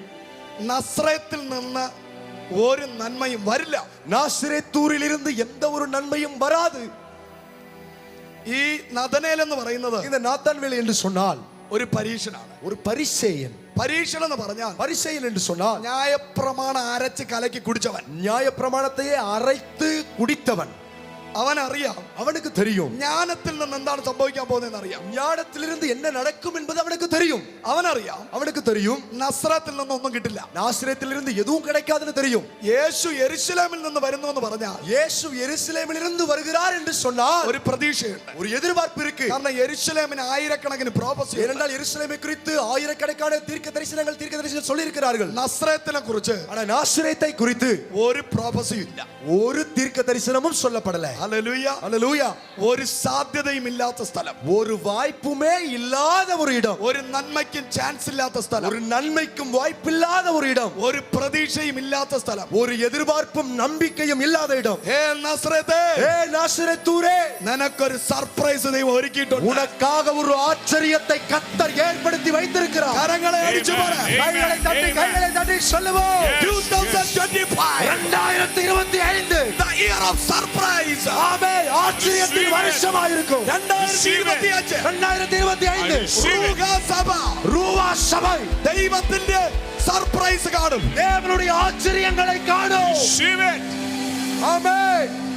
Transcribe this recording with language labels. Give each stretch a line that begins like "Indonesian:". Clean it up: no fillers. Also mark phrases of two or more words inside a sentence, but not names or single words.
Malayalam: നസ്രയത്തിൽ നിന്ന് ഒരു നന്മയും വരില്ല.
Tamil: நாசரேத்தூரில் இருந்து எந்த ஒரு நன்மையும் வராது.
Malayalam: ഈ നഥനേൽ എന്ന് പറയുന്നത്
Tamil: இந்த நாத்தான்வேல் என்று சொன்னால்
Malayalam: ഒരു പരീക്ഷനാണ്,
Tamil: ஒரு பரிசேயன்.
Malayalam: പരീക്ഷണം എന്ന് പറഞ്ഞാൽ
Tamil: பரிசேயன் என்று சொன்னால்
Malayalam: ന്യായപ്രമാണം അരച്ച് കലക്കി കുടിച്ചവൻ.
Tamil: நியாய பிரமாணத்தையே அரைத்து குடித்தவன்.
Malayalam: അവനറിയാം
Tamil: அவனுக்கு தெரியும்
Malayalam: ജ്ഞാനത്തിൽ നിന്ന് എന്താണ് സംഭവിക്കാൻ പോകുന്നതെന്ന് അറിയാം.
Tamil: ஞானத்திலிருந்து என்ன நடக்கும் என்பது அவனுக்கு தெரியும்.
Malayalam: അവനറിയാം
Tamil: அவனுக்கு தெரியும்
Malayalam: നസ്രത്തിൽ നിന്നൊന്നും കിട്ടില്ല.
Tamil: நாசரேத்திலிருந்து எதுவும் கிடைக்காதுன்னு தெரியும்.
Malayalam: യേശു യെരുശലേമിൽ നിന്ന് വരുന്നു എന്ന് പറഞ്ഞാൽ
Tamil: இயேசு எருசலேமிலிருந்து வருகிறார் என்று சொன்னால்
Malayalam: ഒരു പ്രതീക്ഷയുണ്ട്.
Tamil: ஒரு எதிர்பார்ப்பு இருக்கு.
Malayalam: കാരണം യെരുശലേമിന് ആയിരക്കണക്കിന് പ്രോഫസി.
Tamil: ஏனென்றால் எருசலேமை குறித்து ஆயிரக்கணக்கான தீர்க்கதரிசிகள் சொல்லி இருக்கிறார்கள்.
Malayalam: നസ്രത്തിനെ കുറിച്ച്
Tamil: ஆனா நாசரேத்தை குறித்து
Malayalam: ഒരു പ്രോഫസിയും ഇല്ല.
Tamil: ஒரு தீர்க்க தரிசனமும் சொல்லப்படல.
Malayalam: ഹല്ലേലൂയ.
Tamil: ஹல்லேலூயா.
Malayalam: ഒരു സാധ്യതയും ഇല്ലാത്ത സ്ഥലം,
Tamil: ஒரு வாய்ப்புமே இல்லாத ஒரு இடம்,
Malayalam: ഒരു നന്മയ്ക്കും ചാൻസ് ഇല്ലാത്ത സ്ഥലം,
Tamil: ஒரு நன்மைக்கும் வாய்ப்பில்லாத ஒரு இடம்,
Malayalam: ഒരു പ്രതീക്ഷയും ഇല്ലാത്ത സ്ഥലം,
Tamil: ஒரு எதிர்பார்ப்பும் நம்பிக்கையும் இல்லாத இடம்.
Malayalam: ഹേ നസ്രത്തേ,
Tamil: ஏ நாசரேத்தூரே,
Malayalam: നിനക്കൊരു സർപ്രൈസ് ദൈവം ഒരുക്കിയിട്ടുണ്ട്.
Tamil: உனக்காக ஒரு ஆச்சரியத்தை கர்த்தர் ஏற்படுத்தி வைத்திருக்கிறார்.
Malayalam: കരങ്ങളെ അടിച്ചു പറ.
Tamil: கைகளை தட்டி சொல்லுவோம்.
Malayalam: 2025
Tamil: 2025
English: the year of surprise.
Tamil: ஆமென். ஆச்சரியத்தின் வருஷமாயிருக்கும். 2025
Malayalam: റൂഹാ സഭ
Tamil: ரூவா சபை
Malayalam: ദൈവത്തിന്റെ സർപ്രൈസ് കാണും.
Tamil: தேவனுடைய ஆச்சரியங்களை காணும்.
English: Receive it.
Tamil: ஆமென்.